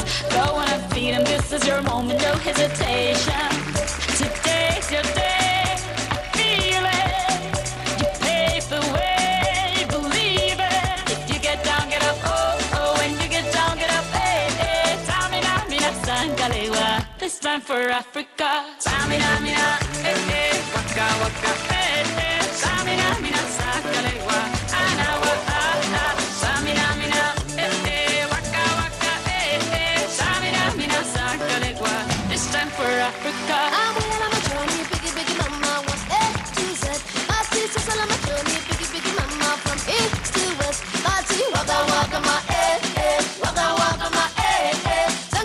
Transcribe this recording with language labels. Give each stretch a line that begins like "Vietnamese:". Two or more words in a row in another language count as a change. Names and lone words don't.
English: Go on and feed them, this is your moment, no hesitation. Today's your day, feel it. You pave the way, believe it. If you get down, get up, oh, when you get down, get up, hey,
Fang: Tamina, mina, sangalewa.
English: This time for Africa.
Fang: Tamina, mina, waka, waka, Tamina, mina, sangalewa. Anawa, Tamina, mina, waka, waka, Tamina, mina, sangalewa.
English: This time for Africa. I'm going on a journey, biggie mama wants A to Z. My sisters all on my journey, biggie mama from east to west. Party,
Fang: waka waka my waka waka my